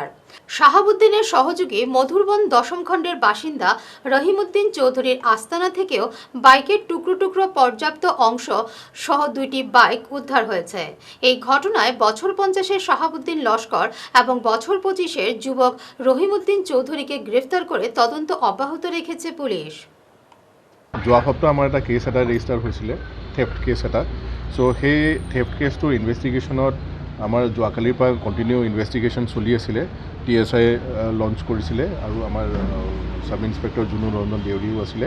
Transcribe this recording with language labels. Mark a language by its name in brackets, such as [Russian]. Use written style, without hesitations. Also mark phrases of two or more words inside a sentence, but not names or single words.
[Bangla] শাহাবুদ্দিনের সহযোগী মধুরবন দশম খণ্ডের বাসিন্দা রহিমউদ্দিন চৌধুরীর আস্তানা থেকেও বাইকের টুকরো টুকরো পর্যাপ্ত অংশ সহ 2টি বাইক উদ্ধার হয়েছে। এই ঘটনায় বছর 50-এর শাহাবুদ্দিন লস্কর এবং বছর 25-এর যুবক রহিমউদ্দিন চৌধুরীকে গ্রেফতার করে তদন্ত অব্যাহত রেখেছে পুলিশ। [Assamese] যোৱা সপ্তাহ আমাৰ এটা কেছ এটা ৰেজিষ্টাৰ হৈছিলে, [English] theft case [Assamese] এটা। চ' সেই থেফ্ট কেছটোৰ ইনভেষ্টিগেশ্যনত আমাৰ যোৱাকালিৰ পৰা [English] continue investigation [Assamese] চলি আছিলে। TSI লঞ্চ কৰিছিলে আৰু আমাৰ [English] sub inspector [Assamese] জুনু ৰঞ্জন দেউৰীও আছিলে।